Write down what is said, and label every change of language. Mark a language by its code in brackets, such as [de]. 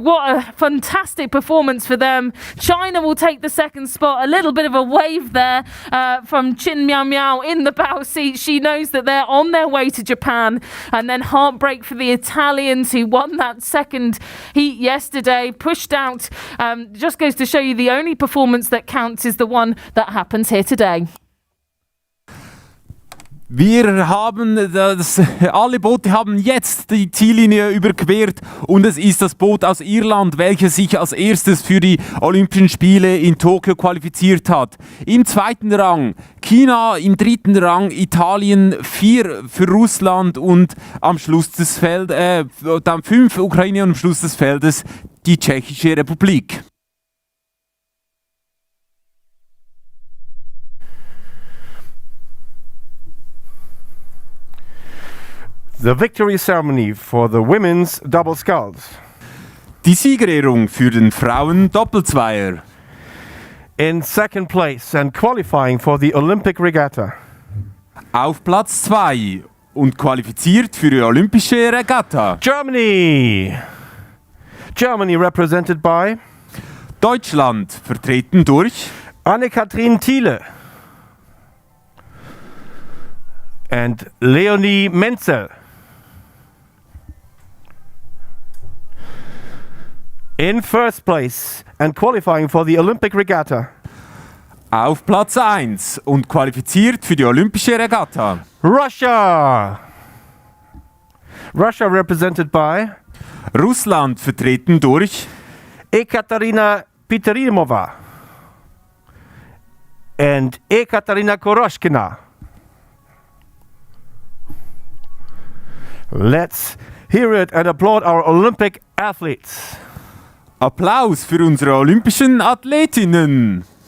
[en] What a fantastic performance for them. China will take the second spot. A little bit of a wave there from Chin Miao Miao in the bow seat. She knows that they're on their way to Japan. And then heartbreak for the Italians, who won that second heat yesterday, pushed out. Just goes to show you the only performance that counts is the one that happens here today. [de] Alle Boote haben jetzt die Ziellinie überquert und es ist das Boot aus Irland, welches sich als erstes für die Olympischen Spiele in Tokio qualifiziert hat. Im zweiten Rang China, im dritten Rang Italien, 4 für Russland und am Schluss des Feldes, dann 5 Ukraine und am Schluss des Feldes die Tschechische Republik. [en] The victory ceremony for the women's double sculls. [de] Die Siegerehrung für den Frauen-Doppelzweier. [en] In second place and qualifying for the Olympic Regatta. [de] Auf Platz 2 und qualifiziert für die Olympische Regatta. [en] Germany! Germany represented by [de] Deutschland, vertreten durch [en] Anne-Kathrin Thiele and Leonie Menzel. In first place and qualifying for the Olympic Regatta. [de] Auf Platz 1 und qualifiziert für die Olympische Regatta. [en] Russia! Russia represented by [de] Russland vertreten durch [en] Ekaterina Piterimova and Ekaterina Koroshkina. Let's hear it and applaud our Olympic athletes. [de] Applaus für unsere olympischen Athletinnen.